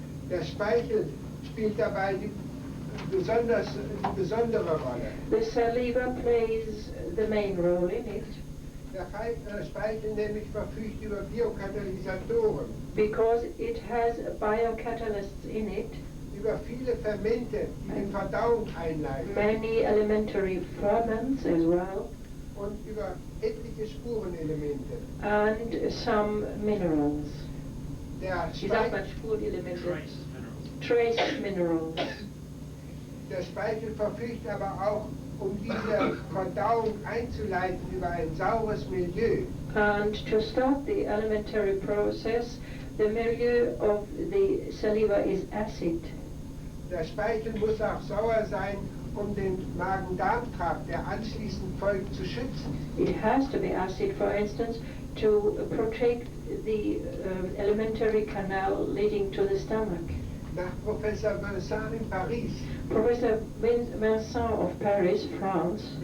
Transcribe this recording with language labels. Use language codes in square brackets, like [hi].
[de] Der Speichel spielt dabei die besondere Rolle. [en] The saliva plays the main role in it [de] Der Speichel nämlich verfügt über Biokatalysatoren, [en] because it has biocatalysts in it, [de] über viele Fermente, die die Verdauung einleiten, [en] many elementary ferments as well, [de] und über etliche Spurenelemente. [en] and some minerals. [de] Der Wie sagt man Speichel, [en] Spurenelemente? Trace minerals. [de] der Speichel verfügt aber auch, um diese Verdauung einzuleiten, über ein saures Milieu. [en] And to start the elementary process, the milieu of the saliva is acid. [de] Der Speichel muss auch sauer sein, um den Magen-Darm-Trakt, der anschließend folgt, zu schützen. [en] It has to be acid, for instance, to protect the elementary canal leading to the stomach. [de] Nach Professor Vincent in Paris [en] Professor Vincent of Paris, France,